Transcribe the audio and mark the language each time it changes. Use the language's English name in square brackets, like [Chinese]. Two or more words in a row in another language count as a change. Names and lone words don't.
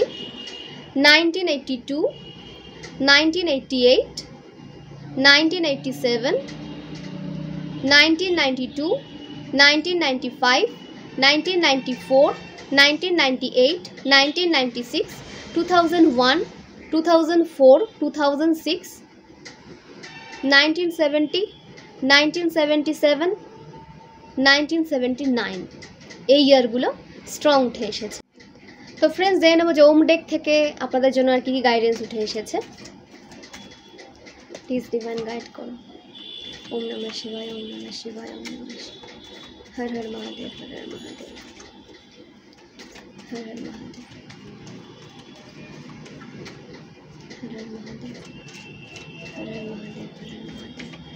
[Bangla] 1982, 1988, 1987, 1992, 1995, 1994, 1998, 1996, 2001, 2004, 2006, 1970, 1977, 1979, এই ইয়ারগুলো স্ট্রং উঠে এসেছে। তো ফ্রেন্ডস, দেখে নেবো যে ওম ডেক থেকে আপনাদের জন্য আর কি কি গাইডেন্স উঠে এসেছে। [English] please divine guide [Bangla] করো। [Sanskrit] ওম নমঃ শিবায়, ওম নমঃ শিবায়, ওম নমঃ শিবায়। হর হর মহাদেব, হর হর মহাদেব, হর হর মহাদেব, হর হর মহাদেব, হর হর মহাদেব, হর হর মহাদেব।